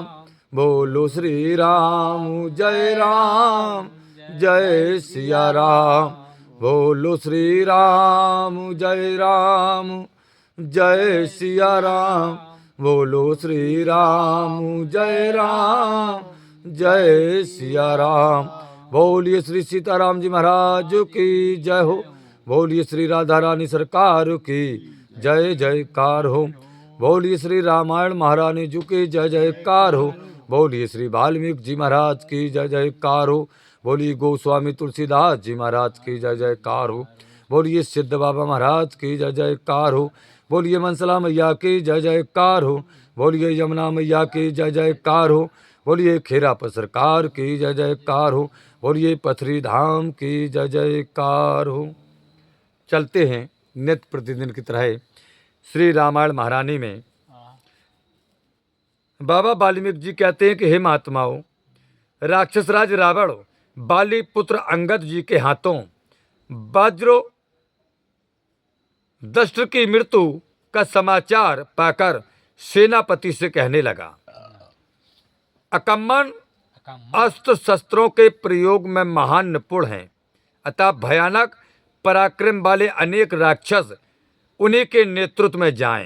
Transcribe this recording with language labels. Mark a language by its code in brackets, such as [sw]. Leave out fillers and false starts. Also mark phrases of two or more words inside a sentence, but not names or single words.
[hi] बोलो श्री राम जय सिया राम। बोलो श्री राम जय सिया राम। बोलो श्री राम जय सिया राम। बोलिए श्री सीताराम जी महाराज की जय हो। बोलिए श्री राधा रानी सरकार की जय जयकार हो। बोलिए श्री रामायण महारानी जी की जय जयकार हो। बोलिए श्री वाल्मीकि जी महाराज की जय जयकार हो। बोलिए गोस्वामी तुलसीदास जी महाराज की जय जयकार हो। बोलिए सिद्ध बाबा महाराज की जय जयकार हो। बोलिए मनसला मैया की जय जयकार हो। बोलिए यमुना मैया की जय जयकार हो। बोलिए खेराप सरकार की जय जयकार हो। बोलिए पथरी धाम की जय जयकार हो। चलते हैं नित्य प्रतिदिन की तरह श्री रामायण महारानी में। बाबा वाल्मीकि जी कहते हैं कि हे महात्माओं, राक्षसराज रावण बाली पुत्र अंगद जी के हाथों वज्रो दष्ट की मृत्यु का समाचार पाकर सेनापति से कहने लगा, अकम्मन अस्त्र शस्त्रों के प्रयोग में महान निपुण हैं, अतः भयानक पराक्रम वाले अनेक राक्षस उन्हीं के नेतृत्व में जाएं।